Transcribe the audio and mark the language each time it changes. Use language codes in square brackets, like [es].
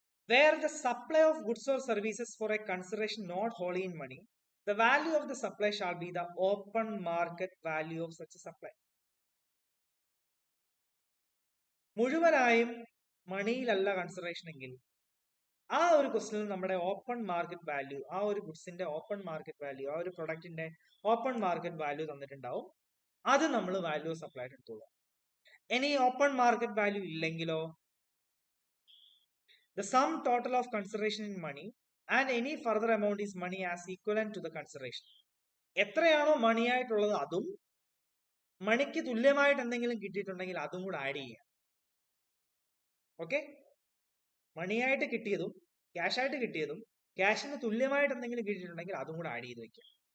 [en] Where the supply of goods or services for a consideration not wholly in money, the value of the supply shall be the open market value of such a supply. [ml] മുഴുവനായും മണിയിലല്ല consideration എങ്കിൽ ആ ഒരു ക്വസ്റ്റിനിൽ നമ്മുടെ open market value, ആ ഒരു ഗുഡ്സിന്റെ open market value, ആ ഒരു പ്രൊഡക്റ്റിന്റെ open market value തന്നിട്ടുണ്ടാവും. അത് നമ്മൾ വാല്യൂ ഓഫ് സപ്ലൈ എടുത്തോളൂ. ഇനി open market value ഇല്ലെങ്കിലോ, [en] the sum total of consideration in money and any further amount is money as equivalent to the consideration. [ml] എത്രയാണോ മണി ആയിട്ടുള്ളത് അതും മണിക്ക് തുല്യമായിട്ട് എന്തെങ്കിലും കിട്ടിയിട്ടുണ്ടെങ്കിൽ അതും കൂടെ ആഡ് ചെയ്യാം. ഓക്കെ, മണിയായിട്ട് കിട്ടിയതും ക്യാഷ് ആയിട്ട് കിട്ടിയതും ക്യാഷിന് തുല്യമായിട്ട് എന്തെങ്കിലും കിട്ടിയിട്ടുണ്ടെങ്കിൽ അതും കൂടെ ആഡ് ചെയ്ത് വെക്കാം.